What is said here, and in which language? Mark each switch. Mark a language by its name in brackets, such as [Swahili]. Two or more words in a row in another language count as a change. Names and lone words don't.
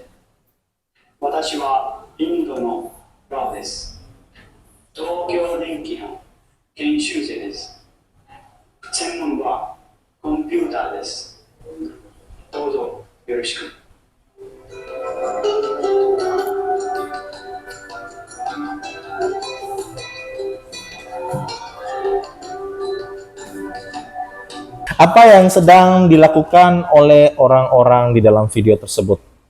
[Japanese] 私はインドのラです. Tokyo Denki no 研修生です。専門はコンピューターです。どうぞよろしく。 [Indonesian] Apa yang sedang dilakukan oleh orang-orang di dalam video tersebut?